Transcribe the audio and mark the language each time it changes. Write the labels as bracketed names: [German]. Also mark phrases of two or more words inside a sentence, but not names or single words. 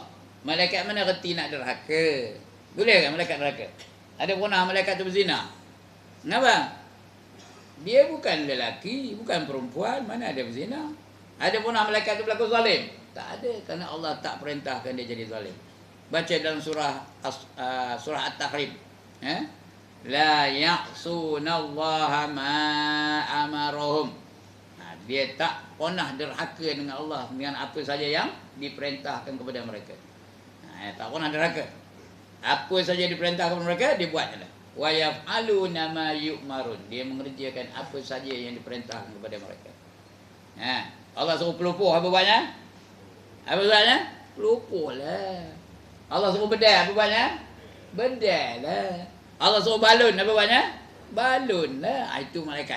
[Malay] Malaikat mana reti nak derhaka? Boleh kan malaikat derhaka? Ada pernah malaikat itu berzina? Kenapa? Dia bukan lelaki, bukan perempuan, mana ada berzina? Ada pernah malaikat itu berlaku zalim? Tak ada, kerana Allah tak perintahkan dia jadi zalim. Baca dalam surah At-Tahrim. [Arabic] لا يعصون الله ما أمرهم. [Malay] Dia tak pernah derhaka dengan Allah dengan apa saja yang diperintahkan kepada mereka. Tak pernah derhaka. Apa saja diperintahkan kepada mereka, dia buat je lah. [Arabic] ويفعلون ما يؤمرون. [Malay] Dia mengerjakan apa saja yang diperintahkan kepada mereka. Allah suruh pelupuh, apa buatnya? Apa buatnya? Pelupuh lah. Allah suruh bedal, apa buatnya? Bedal lah. Allah suruh balun, apa buatnya? Balun lah. Itu malaikat.